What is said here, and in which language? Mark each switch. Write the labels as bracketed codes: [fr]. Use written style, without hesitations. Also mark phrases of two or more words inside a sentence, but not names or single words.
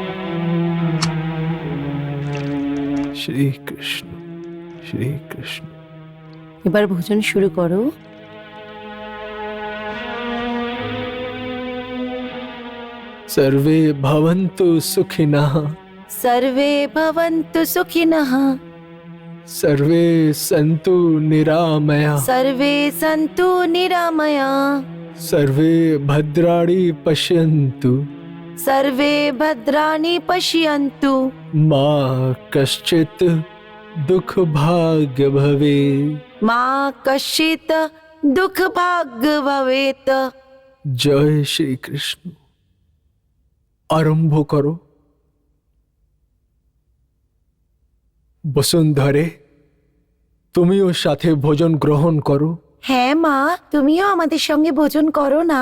[sa] श्री कृष्ण, श्री कृष्ण, [bn] এবার ভোজন শুরু করো। [sa] सर्वे भवन्तु सुखिनः सर्वे भवन्तु सुखिनः, सर्वे सन्तु निरामया सर्वे सन्तु निरामया, सर्वे भद्राणि पश्यन्तु सर्वे भद्राणि पश्यन्तु, मा कश्चित् दुःखभाग्य भवेत्। मा कश्चित् दुःखभाग् भवेत्। [bn] জয় শ্রীকৃষ্ণ। আরম্ভ করো। বসুন্ধরে, তুমিও সাথে ভোজন গ্রহণ করো। হ্যাঁ মা, তুমিও আমাদের সঙ্গে ভোজন করো না।